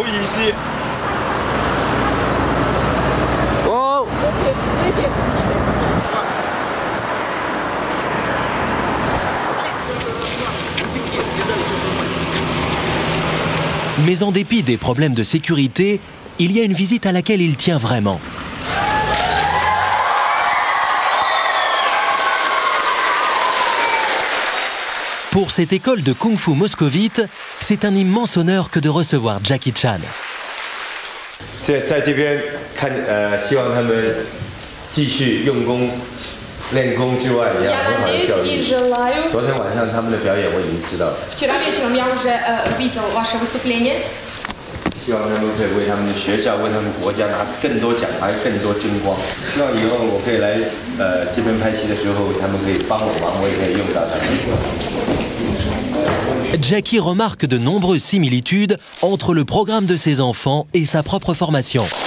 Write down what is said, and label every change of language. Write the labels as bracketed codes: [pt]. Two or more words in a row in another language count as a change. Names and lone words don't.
[fr] Mais en dépit des problèmes de sécurité, il y a une visite à laquelle il tient vraiment. Pour cette école de Kung Fu moscovite, c'est un immense honneur que de recevoir Jackie Chan. [ru] Я надеюсь и желаю. Вчера вечером я уже видел ваше выступление. [fr] Jackie remarque de nombreuses similitudes entre le programme de ses enfants et sa propre formation.